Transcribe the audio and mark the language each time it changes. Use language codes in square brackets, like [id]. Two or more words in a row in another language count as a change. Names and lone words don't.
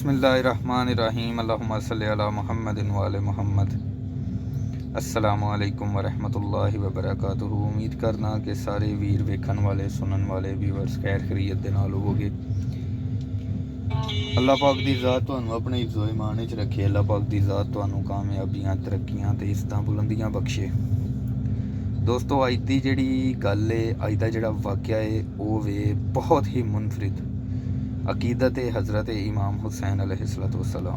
[ar] بسم الله الرحمن الرحيم اللهم صل على محمد وآل محمد. السلام عليكم ورحمة الله وبركاته. [pa] امید کرنا کہ سارے ویر ویکھن والے سنن والے ویوئرز خیر خیریت دے نال ہووو گے. اللہ پاک دی ذات تہانوں اپنے حفظو ایمان وچ رکھے. اللہ پاک دی ذات تہانوں کامیابیاں ترقیاں تے عزتاں بلندیاں بخشے. دوستو اج دی جہڑی گل ہے، اج دا جہڑا واقعہ ہے او وے بہت ہی منفرد عقیدت حضرت امام حسین علیہ السلام.